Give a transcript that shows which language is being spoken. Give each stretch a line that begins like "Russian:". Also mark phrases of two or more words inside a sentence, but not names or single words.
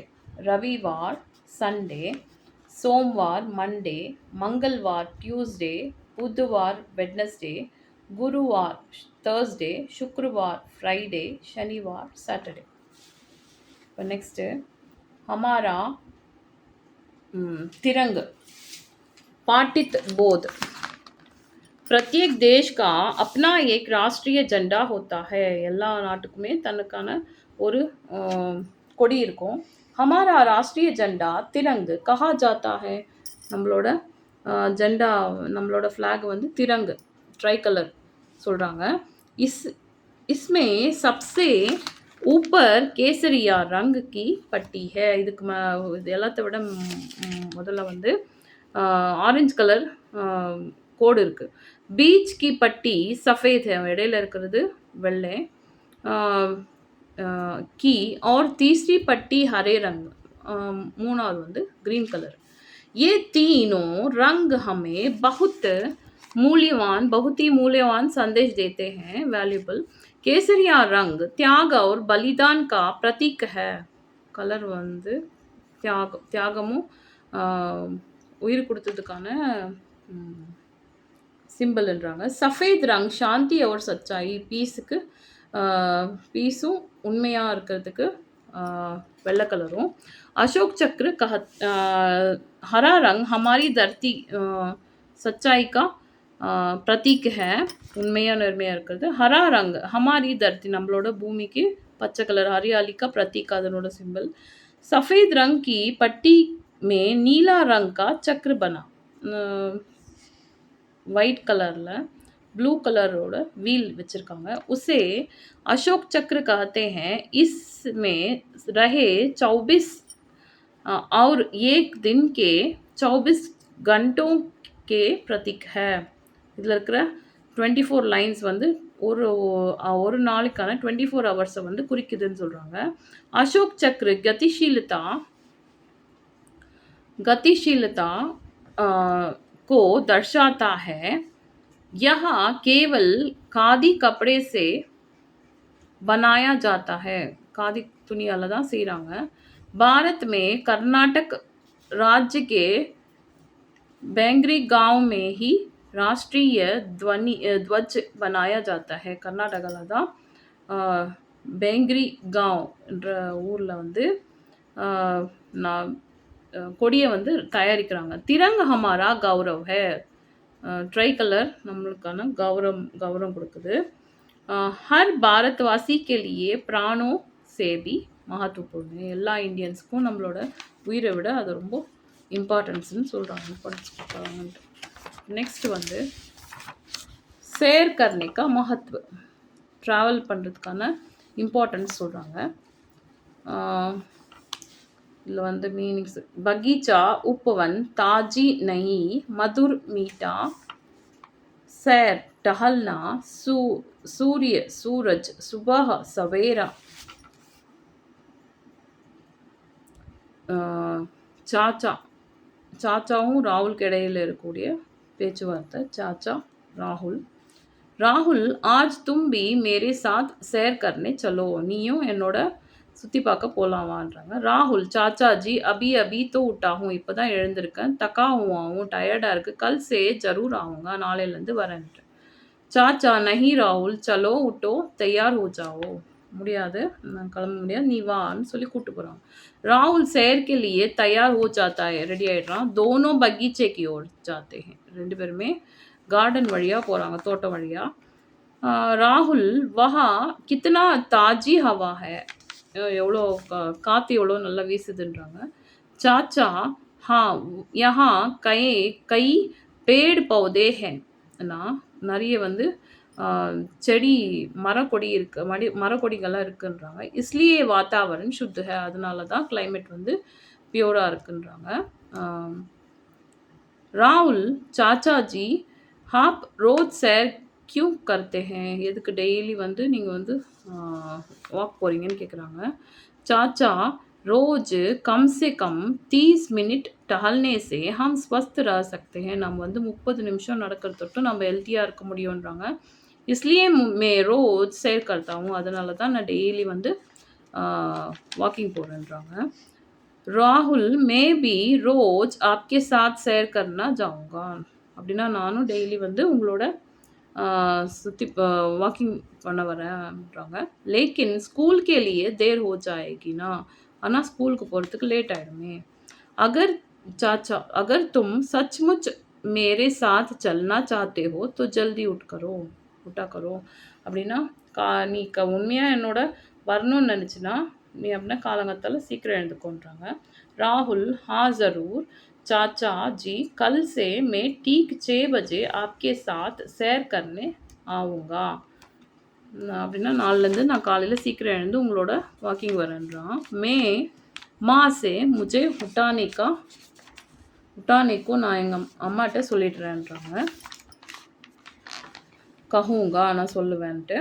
Hindi: रविवार संडे, सोमवार मंडे, मंगलवार ट्यूसडे, बुधवार वेडनेसडे, गुरुवार थर्सडे, शुक्रवार फ्राइडे, शनिवार सैटरडे. नेक्स्ट हमारा तिरंग पाटित बोध. प्रत्येक देश का अपना एक राष्ट्रीय झंडा होता है.
Tamil: எல்லா நாட்டுக்குமே தனக்கான ஒரு கொடி இருக்கும்.
Hindi: हमारा राष्ट्रीय झंडा तिरंग कहा जाता है.
Tamil: நம்மளோட ஜெண்டா, நம்மளோட ஃப்ளாக் வந்து திரங்கு, ட்ரை கலர் சொல்கிறாங்க.
Hindi: इसमें सबसे ऊपर केसरिया रंग की पट्टी है.
Tamil: இதுக்கு இது எல்லாத்தை விட முதல்ல வந்து ஆரஞ்சு கலர் கோடு இருக்குது.
Hindi: बीच की पट्टी सफ़ेद,
Tamil: இடையில இருக்கிறது வெள்ளை.
Hindi: की और तीसरी पट्टी हरे रंग,
Tamil: மூணாவது வந்து
English: green colour.
Hindi: ये तीनों रंग हमें बहुत ही मूल्यवान संदेश देते हैं. वैल्यूबल. केसरिया रंग त्याग और बलिदान का प्रतीक है.
Tamil: कलर வந்து தியாகமும் உயிர் கொடுத்ததுக்கான சிம்பிள்ன்றாங்க.
Hindi: सफ़ेद रंग शांति और सच्चाई,
Tamil: பீஸுக்கு பீஸும் உண்மையாக இருக்கிறதுக்கு வெள்ளை கலரும்.
Hindi: अशोक चक्र हरा रंग हमारी धरती सच्चाई का प्रतीक है.
Tamil: உண்மையா நேர்மையா இருக்கிறது.
Hindi: हरा रंग हमारी धरती,
Tamil: நம்மளோட பூமிக்கு பச்சை கலர்
Hindi: हरियाली का प्रतीक,
Tamil: அதனோட சிம்பிள்.
Hindi: सफ़ेद रंग की पट्टी में नीला रंग का चक्र बना.
English: white colourில் blue colourோட
Tamil: வீல் வச்சுருக்காங்க.
Hindi: उसे अशोक चक्र कहते हैं. इसमें रहे 24 और एक दिन के 24 घंटों के प्रतीक है.
Tamil: இதில் இருக்கிற 24 லைன்ஸ் வந்து ஒரு நாளுக்கான 24 ஹவர்ஸை வந்து குறிக்குதுன்னு சொல்கிறாங்க.
Hindi: अशोक चक्र गतिशीलता को दर्शाता है. यह केवल खादी कपड़े से बनाया जाता है.
Tamil: खादी துணியால் தான் செய்கிறாங்க.
Hindi: भारत में कर्नाटक राज्य के बेंगरी गांव में ही राष्ट्रीय ध्वज बनाया जाता है.
Tamil: கர்நாடகாவில் தான் பெங்கிரி காவ்ன்ற ஊரில் வந்து கொடியை வந்து தயாரிக்கிறாங்க.
Hindi: तिरंग हमारा गौरव है.
Tamil: ட்ரை கலர் நம்மளுக்கான கௌரவம் கொடுக்குது.
Hindi: हर भारतवासी के लिए प्राणों से भी महत्वपूर्ण है.
Tamil: எல்லா இந்தியன்ஸ்க்கும் நம்மளோட உயிரை விட அது ரொம்ப இம்பார்ட்டன்ஸ்னு சொல்கிறாங்க, இம்பார்ட்டன்ஸ் கொடுக்குறாங்கன்ட்டு. நெக்ஸ்ட் வந்து
Hindi: सैर करने का महत्व,
Tamil: ட்ராவல் பண்ணுறதுக்கான இம்பார்ட்டன்ஸ் சொல்கிறாங்க. இதில் வந்து மீனிங்ஸ்
Hindi: बगीचा उपवन ताजी नई मधुर मीठा सैर टहलना सूर्य सूरज सुबह सवेरा चाचा
Tamil: சாச்சாவும் ராகுலுக்கு இடையில இருக்கக்கூடிய பேச்சுவார்த்தை.
Hindi: चाचा राहुल राहुल आज तुम भी मेरे साथ सैर करने चलो,
Tamil: நீயும் என்னோட சுற்றி பார்க்க போகலாமான்றாங்க.
Hindi: ராகுல் चाचा जी अभी अभी तो उठा हूँ,
Tamil: இப்போ தான் எழுந்திருக்கேன்.
Hindi: थका हुआவும்,
Tamil: டயர்டாக இருக்குது.
Hindi: कल से ज़रूर आऊँगा,
Tamil: நாளையிலேருந்து வரேன்ட்டு.
Hindi: चाचा नहीं राहुल चलो उठो तैयार हो जाओ,
Tamil: முடியாது, நான் கிளம்ப முடியாது, நீ வான்னு சொல்லி கூப்பிட்டு போகிறாங்க.
Hindi: राहुल सैर के लिए तैयार हो जाता है,
Tamil: ரெடி ஆகிடுறான்.
Hindi: दोनों बगीचे की ओर जाते हैं,
Tamil: ரெண்டு பேருமே கார்டன் வழியாக போகிறாங்க, தோட்டம் வழியாக.
Hindi: राहुल वहाँ कितना ताजी हवा है,
Tamil: எவ்வளோ காற்று எவ்வளோ நல்லா வீசுதுன்றாங்க.
Hindi: चाचा हाँ यहाँ कई पेड़ पौधे हैं,
Tamil: நிறைய வந்து செடி மரக்கொடி இருக்குது, மரக்கொடிகள்லாம் இருக்குன்றாங்க.
Hindi: इसलिए वातावरण शुद्ध है,
Tamil: அதனால தான் கிளைமேட் வந்து பியூராக இருக்குன்றாங்க.
Hindi: राहुल चाचा जी आप रोज सैर क्यों करते हैं,
Tamil: எதுக்கு டெய்லி வந்து நீங்கள் வந்து வாக் போகிறீங்கன்னு கேட்குறாங்க.
Hindi: चाचा रोज कम से कम 30 मिनट टहलने से हम स्वस्थ रह सकते हैं,
Tamil: நம்ம வந்து 30 நிமிஷம் நடக்கிறது தொட்டு நம்ம ஹெல்த்தியாக இருக்க முடியுன்றாங்க.
Hindi: इसलिए मैं रोज सैर करता हूँ,
Tamil: அதனால தான் நான் டெய்லி வந்து வாக்கிங் போகிறேன்றாங்க.
Hindi: राहुल मैं भी रोज आपके साथ सैर करना जाऊँगा,
Tamil: அப்படின்னா நானும் டெய்லி வந்து உங்களோட சுற்றி வாக்கிங் பண்ண வரேன்றாங்க.
Hindi: लेकिन स्कूल के लिए देर हो जाएगी ना,
Tamil: ஆனால் ஸ்கூலுக்கு போகிறதுக்கு லேட் ஆகிடுமே.
Hindi: अगर तुम सचमुच मेरे साथ चलना चाहते हो तो जल्दी उठा करो,
Tamil: அப்படின்னா நீ உண்மையாக என்னோட வரணும்னு நினச்சின்னா நீ அப்படின்னா காலங்கத்தால் சீக்கிரம் எழுந்துக்கோன்றாங்க.
Hindi: राहुल हाँ ज़रूर चाचा जी कल से मैं ठीक 6 बजे आपके साथ सैर करने आऊँगा,
Tamil: அப்படின்னா நாளிலேருந்து நான் காலையில் சீக்கிரம் எழுந்து உங்களோட வாக்கிங் வரேன்றான்.
Hindi: मैं माँसे मुझे उठानेக்கும்
Tamil: நான் எங்கள் அம்மாட்ட சொல்லிடுறேன்றாங்க. கஹூங்கா நான் சொல்லுவேன்ட்டு.